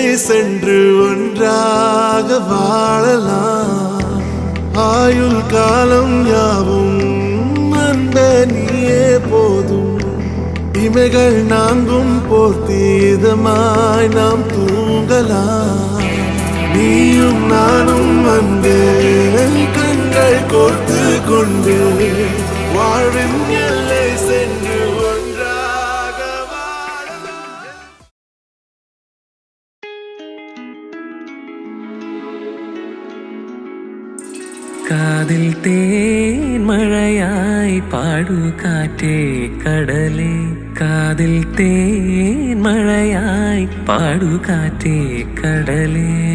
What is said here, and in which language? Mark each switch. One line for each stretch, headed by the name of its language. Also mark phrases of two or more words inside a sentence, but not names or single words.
Tamil: சென்று ஒன்றாக வாழலாம் ஆயுள் காலம் யாவும் அன்பே நீயே போதும் இமைகள் நாங்கும் போர்த்தீதமாய் நாம் தூங்கலாம் நீயும் நானும் அன்பே கண்கள் கோர்த்து கொண்டு வாழ்வின் எல்லை சென்று ஒன்றாக வாழலாம்
Malayalam: കാതിൽ തേൻ മഴയായി പാടു കാറ്റേ കടലേ കാതിൽ തേൻ മഴയായി പാടു കാറ്റേ കടലേ